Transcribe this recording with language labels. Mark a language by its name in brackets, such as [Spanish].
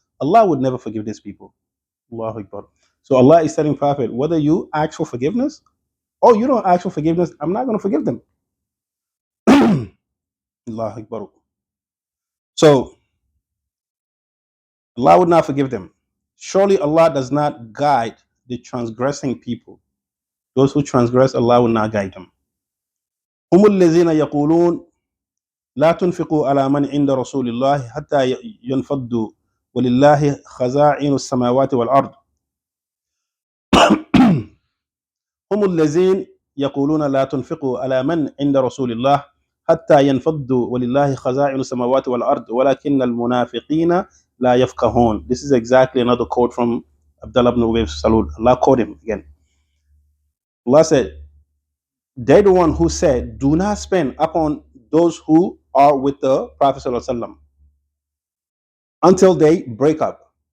[English] Allah would never forgive these people. Allahu Akbar. So Allah is telling Prophet, whether you ask for forgiveness or you don't ask for forgiveness, I'm not going to forgive them. Allahu Akbar. So Allah would not forgive them. Surely Allah does not guide the transgressing people. Those who transgress, Allah will not guide them. [Arabic] هم الذين يقولون لا تنفقوا على من عند رسول الله حتى ينفضوا ولله خزائن السماوات والأرض. هم الذين يقولون لا تنفقوا على من عند رسول الله حتى ينفضوا ولله خزائن السماوات والأرض ولكن المنافقين لا يفقهون. [English] This is exactly another quote from Abdullah ibn Ubay Salul. Allah quote him again. Allah said, they're the one who said, do not spend upon those who are with the Prophet ﷺ until they break up.